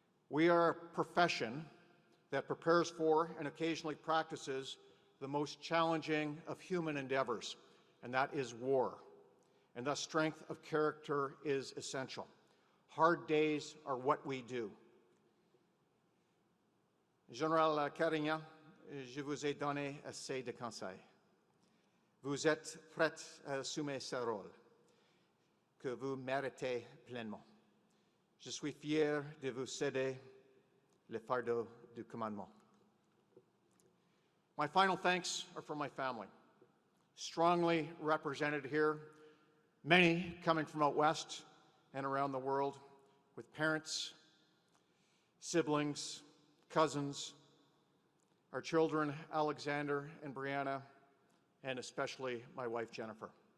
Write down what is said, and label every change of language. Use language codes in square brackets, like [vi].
[en] We are a profession that prepares for and occasionally practices the most challenging of human endeavors, and that is war. And thus, strength of character is essential. Hard days are what we do. [fr] General Carignan, je vous ai donné assez de conseils. Vous êtes prête à assumer ce rôle que vous méritez pleinement. Je suis fier de vous céder le fardeau du commandement. [en] My final thanks are for my family, strongly represented here, many coming from out west and around the world, with parents, siblings, cousins, our children, Alexander and Brianna, and especially my wife, Jennifer.